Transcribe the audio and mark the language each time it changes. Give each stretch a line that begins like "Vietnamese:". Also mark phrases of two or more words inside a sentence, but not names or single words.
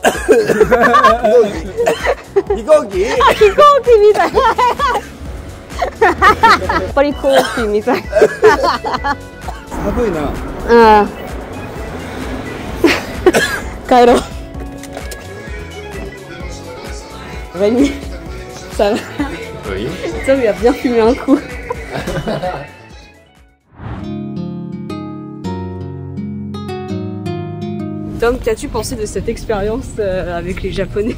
Japanese: 行機？あ、飛行機みたい。やっぱり飛行機みたい。寒いな。ああ。帰ろう。
French: Rémi, ça va? Oui. Tom, il a bien fumé un coup. Tom, qu'as-tu pensé de cette expérience avec les Japonais?